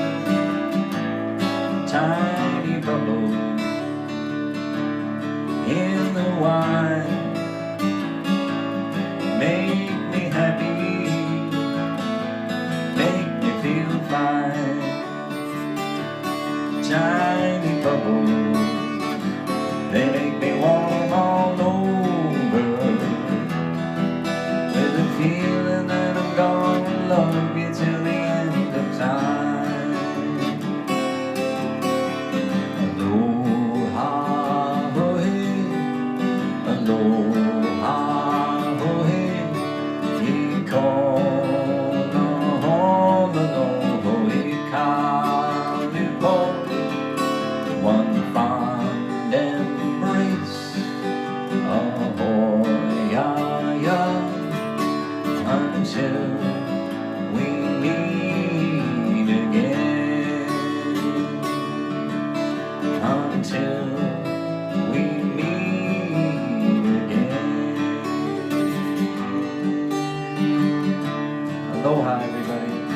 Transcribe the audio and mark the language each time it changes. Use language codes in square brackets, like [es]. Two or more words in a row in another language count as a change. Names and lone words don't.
[en] Tiny bubbles in the wine make me happy, make me feel fine. Tiny bubbles, they make me warm all over, with a feeling that I'm gonna love you till the end of time. [haw] Aloha, ho hey, aloha, ho hey, e kona hona no ho e kalipo, [en] one fond embrace, ahoy, ya, ya, until we meet again, until we meet again. Aloha, everybody.